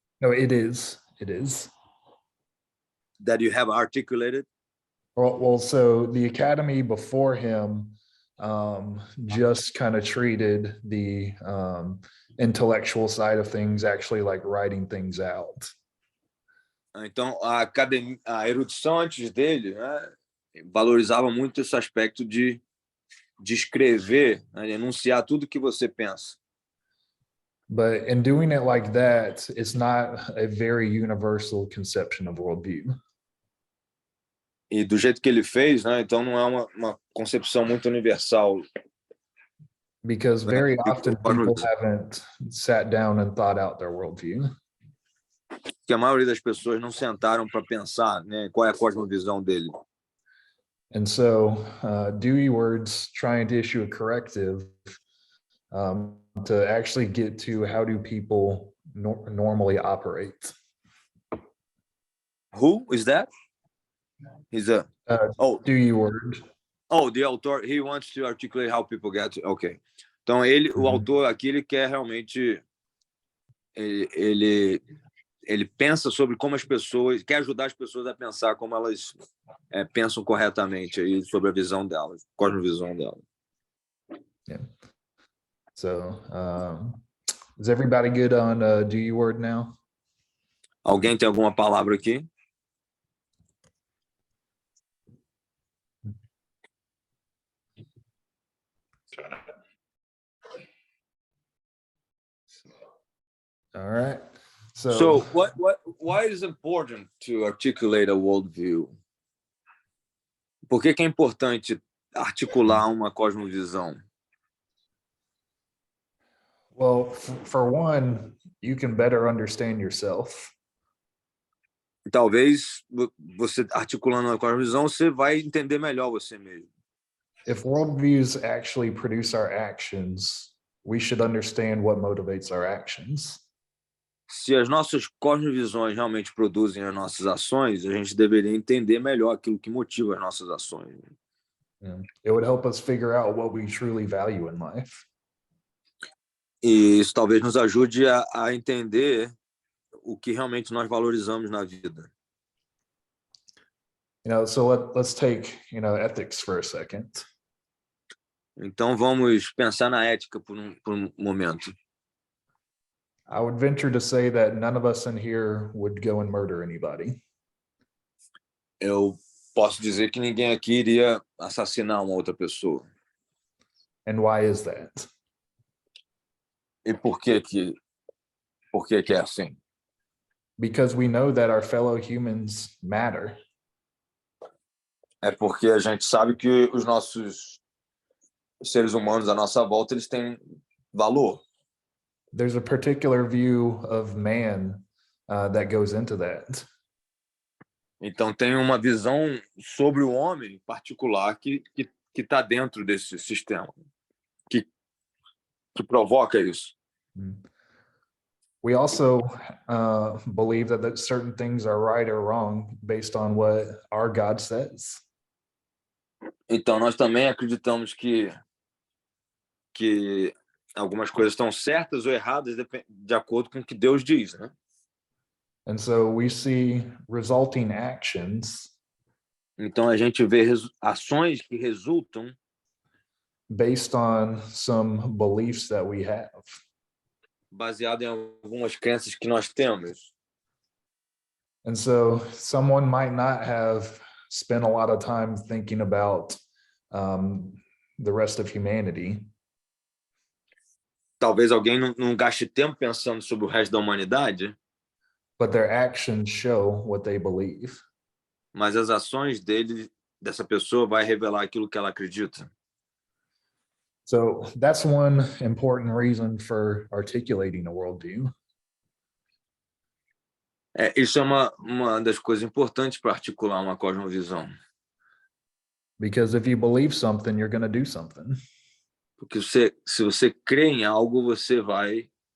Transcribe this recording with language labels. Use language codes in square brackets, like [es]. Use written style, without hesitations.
[en] No, it is. It is. that you have articulated. Well, so the academy before him just kind of treated the intellectual side of things, actually like writing things out. [pt] Então, a erudição antes dele, né, valorizava muito esse aspecto de escrever, né, de enunciar tudo que você pensa. [en] But in doing it like that, it's not a very universal conception of worldview. [pt] E do jeito que ele fez, né, então não é uma concepção muito universal. [en] Because very often people haven't sat down and thought out their worldview. [pt] Que a maioria das pessoas não sentaram para pensar, né, qual é a cosmovisão dele. [en] And so Dewey Word's trying to issue a corrective to actually get to how do people normally operate. Who is that? He's a Dewey Word. Oh, the author, he wants to articulate how people get to, ok. [pt] Então o autor aqui, ele quer realmente ele pensa sobre como as pessoas, quer ajudar as pessoas a pensar como elas pensam corretamente aí sobre a visão delas, cosmovisão delas. [en] Yeah. So, is everybody good on Do You Word now? [pt] Alguém tem alguma palavra aqui? [en] All right. So why is it important to articulate a worldview? [pt] Por que é importante articular uma cosmovisão? [en] Well, for one, you can better understand yourself. [pt] Talvez você articulando uma cosmovisão, você vai entender melhor você mesmo. [en] If worldviews actually produce our actions, we should understand what motivates our actions. [pt] Se as nossas cosmovisões realmente produzem as nossas ações, a gente deveria entender melhor aquilo que motiva as nossas ações. [en] Yeah. It would help us figure out what we truly value in life. [pt] E isso talvez nos ajude a entender o que realmente nós valorizamos na vida. [en] So let's take, ethics for a second. [pt] Então vamos pensar na ética por um momento. [en] I would venture to say that none of us in here would go and murder anybody. [pt] Eu posso dizer que ninguém aqui iria assassinar uma outra pessoa. [en] And why is that? [pt] E por que é assim? [en] Because we know that our fellow humans matter. [pt] É porque a gente sabe que os nossos seres humanos à nossa volta, eles têm valor. [en] There's a particular view of man that goes into that. [pt] Então tem uma visão sobre o homem particular que está dentro desse sistema, que provoca isso. [en] We also believe that certain things are right or wrong based on what our God says. [pt] Então nós também acreditamos que algumas coisas estão certas ou erradas de acordo com o que Deus diz, né? [en] And so we see resulting actions. [pt] Então a gente vê ações que resultam [en] based on some beliefs that we have. [pt] Baseado em algumas crenças que nós temos. [en] And so someone might not have spent a lot of time thinking about the rest of humanity. [pt] Talvez alguém não gaste tempo pensando sobre o resto da humanidade. [en] But their actions show what they believe. [pt] Mas as ações dessa pessoa vai revelar aquilo que ela acredita. [en] So that's one important reason for articulating a worldview. [pt] Isso é uma das coisas importantes para articular uma cosmovisão. [en] Because if you believe something, you're going to do something. [pt] Porque se você crê em algo, você vai